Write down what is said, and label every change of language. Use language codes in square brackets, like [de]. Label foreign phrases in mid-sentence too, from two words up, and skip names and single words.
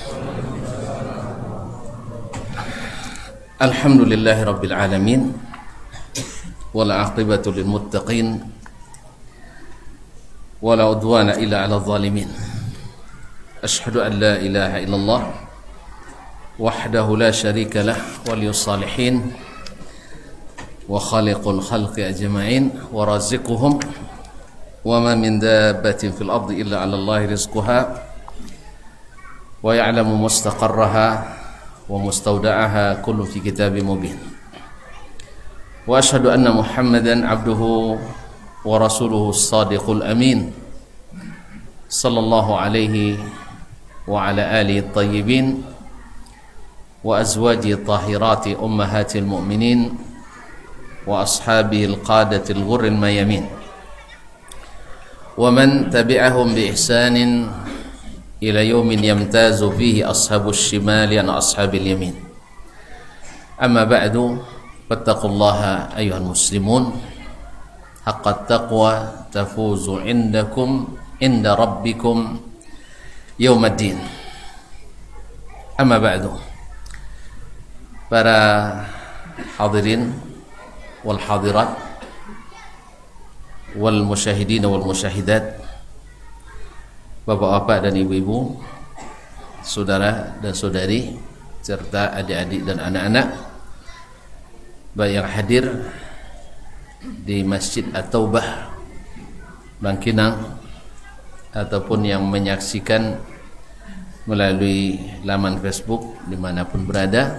[ar] الحمد لله رب العالمين، والعاقبة للمتقين، ولا عدوان إلا على الظالمين. أشهد أن لا إله إلا الله وحده لا شريك له، ولي الصالحين وخالق الخلق أجمعين ورازقهم وما من دابة في الأرض إلا على الله رزقها ويعلم مستقرها ومستودعها كل في كتاب مبين. وأشهد أن محمدا عبده ورسوله الصادق الأمين صلى الله عليه وعلى آله الطيبين وأزواجه الطاهرات أمهات المؤمنين وأصحابه القادة الغر الميامين ومن تبعهم بإحسان إلى يوم يمتاز فيه أصحاب الشمال عن أصحاب اليمين. أما بعد فاتقوا الله أيها المسلمون حق التقوى تفوز عند ربكم يوم الدين. أما بعد, para الحاضرين والحاضرات والمشاهدين والمشاهدات, [id] bapak-bapak dan ibu-ibu, saudara dan saudari, serta adik-adik dan anak-anak, baik yang hadir di Masjid At-Taubah Bangkinang ataupun yang menyaksikan melalui laman Facebook dimanapun berada.